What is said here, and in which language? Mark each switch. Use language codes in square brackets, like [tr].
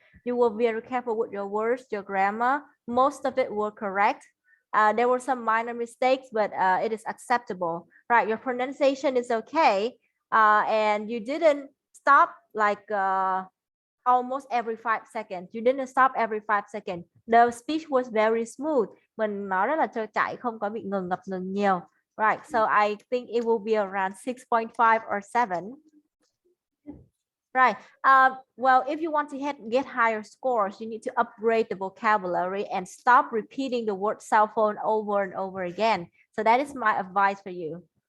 [en] You were very careful with your words, your grammar. Most of it were correct. There were some minor mistakes, but it is acceptable, right? Your pronunciation is okay, and you didn't stop like almost every 5 seconds. You didn't stop every 5 seconds. The speech was very smooth. [vi] Mình nói rất là trôi chảy, không có bị ngừng ngập ngừng nhiều. [en] Right, so I think it will be around 6.5 or 7. Right. Well, if you want to get higher scores, you need to upgrade the vocabulary and stop repeating the word cell phone over and over again. So that is my advice for you.